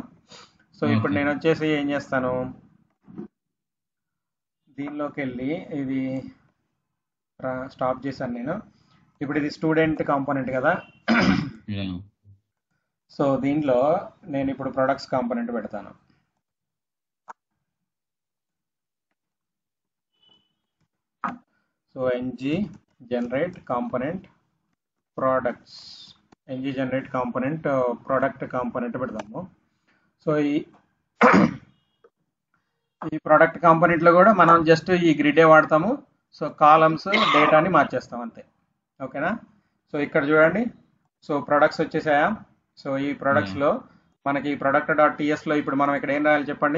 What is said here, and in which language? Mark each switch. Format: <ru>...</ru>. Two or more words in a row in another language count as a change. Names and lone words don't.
<te>సో ఇప్పుడు నేను వచ్చేసి ఏం చేస్తాను, దీనిలోకి వెళ్ళి ఇది స్టాప్ చేశాను నేను. ఇప్పుడు ఇది</te> <en>student component</en> <te>కదా. సో దీనిలో నేను ఇప్పుడు</te> <en>products component</en> <te>పెడతాను.</te> <en>సో ng generate component products, ng generate component product component పెడతాము.</en> <te>సో ఈ</te> <en>product component</en> <te>లో కూడా మనం జస్ట్ ఈ గ్రిడే వాడతాము. సో కాలమ్స్ డేటాని మార్చేస్తాం అంతే. ఓకేనా? సో ఇక్కడ చూడండి. సో ప్రొడక్ట్స్ వచ్చేసాయా? సో ఈ ప్రొడక్ట్స్ లో మనకి</te> <en>product dot ts</en> <te>లో ఇప్పుడు మనం ఇక్కడ ఏం రాయాలి చెప్పండి.</te>